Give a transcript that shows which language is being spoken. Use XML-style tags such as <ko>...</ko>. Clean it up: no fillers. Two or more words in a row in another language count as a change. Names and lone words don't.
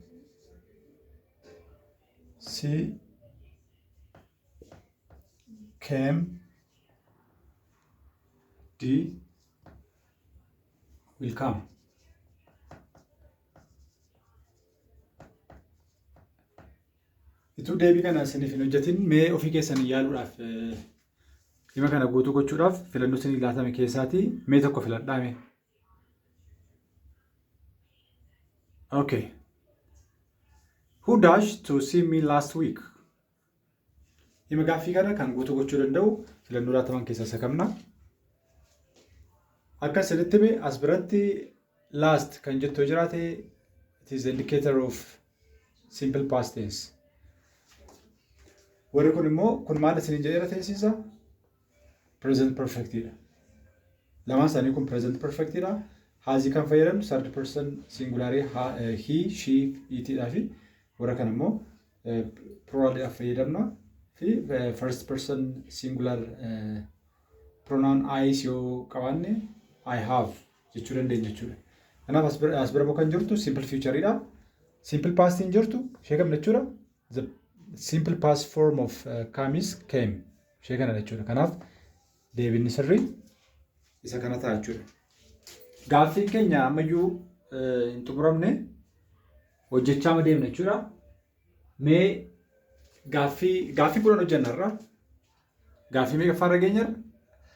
<en>C came. D will come.</en> <om>Itu deebii kana isiniif hin hojjetin mee ofii keessanii yaaluudhaaf hima kana guutuu gochuudhaaf filannoo isinii laatame keessaatii mee tokko filadhaa. Okay.</om> <en>Who dashed to see me last week?</en> <om>Hima gaaffii kana kan guutuu gochuu danda'u filannoo laataman keessaa isa kamna? Akka isinitti mee as biratti last kan jettu jiraate</om> <en>it is the indicator of simple past tense.</en> <om>Warri kun immoo kun maal isin jedhee teessisa?</om> <en>Present perfect</en> <om>dha. Lamaan isaanii kun</om> <en>present perfect</en> <om>dha. Haazii kan fayyadamnu</om> <en>third person singular he, she, it</en> <om>dha fi warra kan immoo plural dha fayyadamna fi</om> <en>first person singular pronoun I</en> <om>yoo qabaanne</om> <en>I have</en> <om>jechuu dandeenya jechuudha. Kanaaf as bira kan jirtu</om> <en>simple future</en> <om>dha.</om> <en>Simple past</en> <om>hin jirtu ishee kam jechuudha?</om> <en>The simple past form of come is came.</en> <om>Ishee kana jechuudha. Kanaaf deebiin sirrii isa kana ta'a jechuudha. Gaaffiin keenya ammayyuu hin xumuramne hojjechaa deemna jechuudha. Mee gaaffii kudhan hojjennarra. Gaaffii meeqa faarra geenyarra?</om>